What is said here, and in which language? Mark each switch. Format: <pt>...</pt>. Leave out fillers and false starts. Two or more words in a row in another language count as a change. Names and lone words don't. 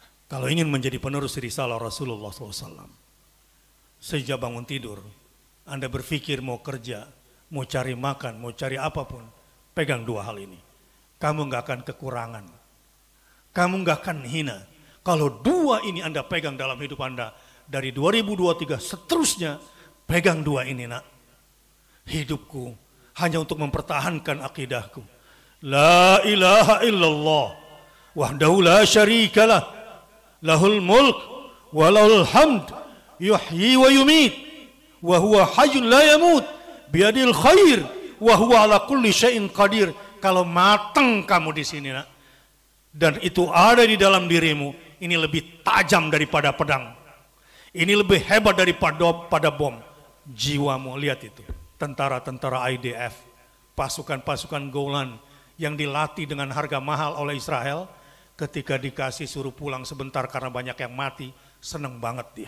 <id>Kalau ingin menjadi penerus risalah Rasulullah SAW, sejak bangun tidur, Anda berpikir mau kerja, mau cari makan, mau cari apapun, pegang dua hal ini. Kamu nggak akan kekurangan. Kamu nggak akan hina. Kalau dua ini Anda pegang dalam hidup Anda, dari 2023 seterusnya, pegang dua ini nak. Hidupku hanya untuk mempertahankan akidahku.</id> <ar>لا إله إلا الله وحده لا شريك له له الملك وله الحمد يحيي ويميت وهو حي لا يموت بيده الخير وهو على كل شيء قدير.</ar> <id>Kalau matang kamu di sini nak, dan itu ada di dalam dirimu, ini lebih tajam daripada pedang. Ini lebih hebat daripada bom. Jiwamu, lihat itu. Tentara-tentara IDF, pasukan-pasukan Golan yang dilatih dengan harga mahal oleh Israel, ketika dikasih suruh pulang sebentar karena banyak yang mati, seneng banget dia.</id>